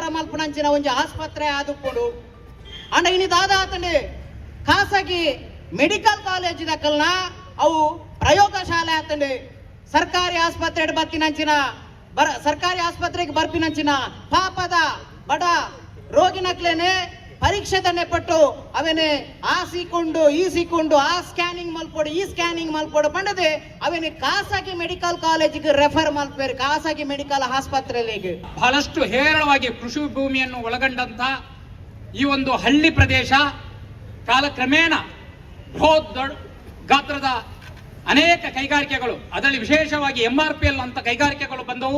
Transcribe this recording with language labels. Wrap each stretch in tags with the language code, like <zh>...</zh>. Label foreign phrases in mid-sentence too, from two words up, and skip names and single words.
<tcy>ಮಲ್ಪನಂಚಿನ ಒಂದು ಆಸ್ಪತ್ರೆ ಆದುಕೊಂಡು ಅಂಡ ಇನ್ನಿದಾದಾತಂಡೆ ಖಾಸಗಿ</tcy> <en>medical college</en> <tcy>ದಕ್ಕಲ್ನ ಅವು ಪ್ರಯೋಗಶಾಲೆ ಆತಂಡೆ ಸರ್ಕಾರಿ ಆಸ್ಪತ್ರೆ ಬತ್ತಿನಂಚಿನ ಸರ್ಕಾರಿ ಆಸ್ಪತ್ರೆಗೆ ಬರ್ಪಿನಂಚಿನ ಪಾಪದ ಬಡ ರೋಗಿನಕ್ಲೇನೆ ಪರೀಕ್ಷೆ ನೆಪಟ್ಟು ಅವೇನೆ ಆ ಸೀಕೊಂಡು ಈ ಸೀಕೊಂಡು ಆ ಸ್ಕ್ಯಾನಿಂಗ್ ಮಲ್ಪೋಡು ಈ ಸ್ಕ್ಯಾನಿಂಗ್ ಮಲ್ಪೋಡು ಪಂಡದೆ ಅವೇನೆ ಖಾಸಗಿ</tcy> <en>medical collegege</en> <tcy>ರೆಫರ್ ಮಲ್ಪೇರು ಖಾಸಗಿ ಮೆಡಿಕಲ್ ಆಸ್ಪತ್ರೆಗೆ.</tcy> <kn>ಬಹಳಷ್ಟು ಹೇರಳವಾಗಿ ಕೃಷಿ ಭೂಮಿಯನ್ನು ಒಳಗೊಂಡಂತ ಈ ಒಂದು ಹಳ್ಳಿ ಪ್ರದೇಶ ಕಾಲಕ್ರಮೇಣ ಬೃಹತ್ ಗಾತ್ರದ ಅನೇಕ ಕೈಗಾರಿಕೆಗಳು ಅದರಲ್ಲಿ ವಿಶೇಷವಾಗಿ MRPL ಅಂತ ಕೈಗಾರಿಕೆಗಳು ಬಂದವು.</kn>